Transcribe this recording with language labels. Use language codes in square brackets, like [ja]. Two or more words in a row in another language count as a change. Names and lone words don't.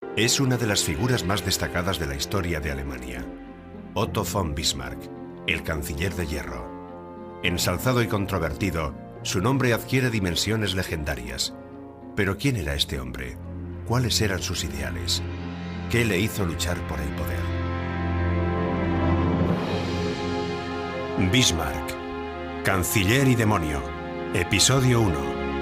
[es] Es una de las figuras más destacadas de la historia de Alemania. Otto von Bismarck, el canciller de hierro. Ensalzado y controvertido, su nombre adquiere dimensiones legendarias. Pero ¿quién era este hombre? ¿Cuáles eran sus ideales? ¿Qué le hizo luchar por el poder? Bismarck, Canciller y Demonio, Episodio 1.